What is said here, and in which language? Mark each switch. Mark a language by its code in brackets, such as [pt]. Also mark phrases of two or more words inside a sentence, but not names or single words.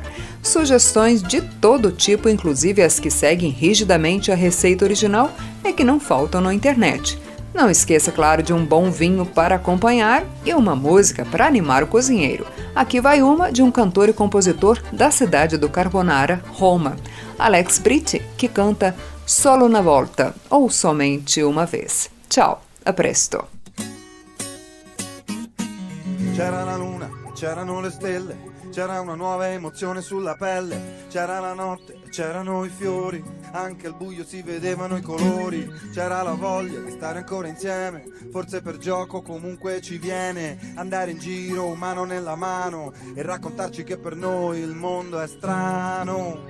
[pt] Sugestões de todo tipo, inclusive as que seguem rigidamente a receita original, é que não faltam na internet. Não esqueça, claro, de um bom vinho para acompanhar e uma música para animar o cozinheiro. Aqui vai uma de um cantor e compositor da cidade do Carbonara, Roma, Alex Britti, que canta Solo una volta, ou somente uma vez. [it] Ciao, a presto. C'era la luna, c'erano le stelle, c'era una nuova emozione sulla pelle, c'era la notte, c'erano i fiori, anche al buio si vedevano i colori, c'era la voglia di stare ancora insieme, forse per gioco comunque ci viene, andare in giro mano nella mano e raccontarci che per noi il mondo è strano.